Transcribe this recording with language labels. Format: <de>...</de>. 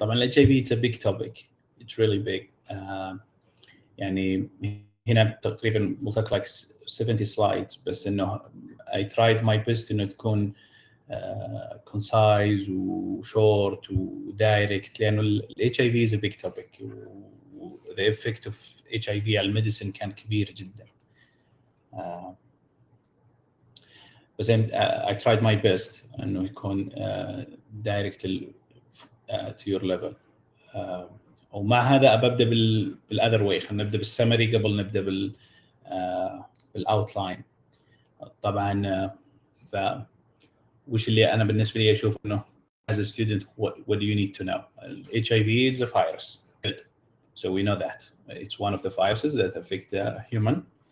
<ar>طبعا ال</ar> <en>HIV it's a big topic. It's really big.</en> <ar>يعني هنا تقريبا</ar> <en>we'll talk like 70 slides،</en> <ar>بس إنه</ar> <en>I tried my best</en> <ar>إنه تكون</ar> <en>concise و short و direct،</en> <ar>لأنه ال</ar> <en>HIV is a big topic و the effect of HIV</en> <ar>على الميديسين كان كبير جدا. بس</ar> <en>I tried my best</en> <ar>إنه يكون</ar> <en>direct to your level.</en> <ar>ومع هذا ببدأ بال</ar> <en>other way.</en> <ar>خلينا نبدأ بالسمري قبل نبدأ بالاوتلاين. طبعا وش اللي أنا بالنسبة لي أشوف إنه</ar> <en>as a student what do you need to know? HIV is a virus. Good. So we know that it's one of the viruses that affect human.</en>